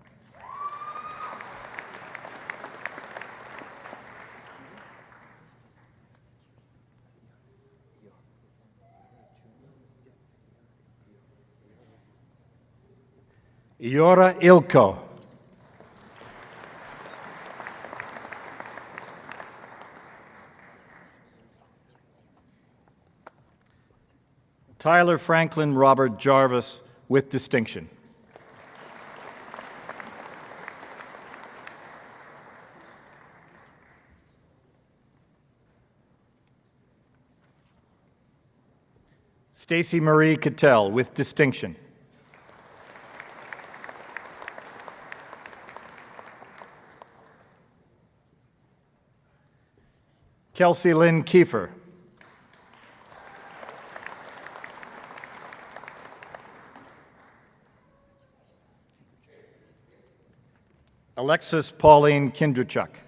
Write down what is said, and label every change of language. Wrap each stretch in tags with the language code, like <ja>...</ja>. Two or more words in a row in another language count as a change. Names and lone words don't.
<en>Iora Ilko. Tyler Franklin Robert Jarvis, with distinction. Stacy Marie Cattell, with distinction. Kelsey Lynn Kiefer. Alexis Pauline Kindrachuk.</en>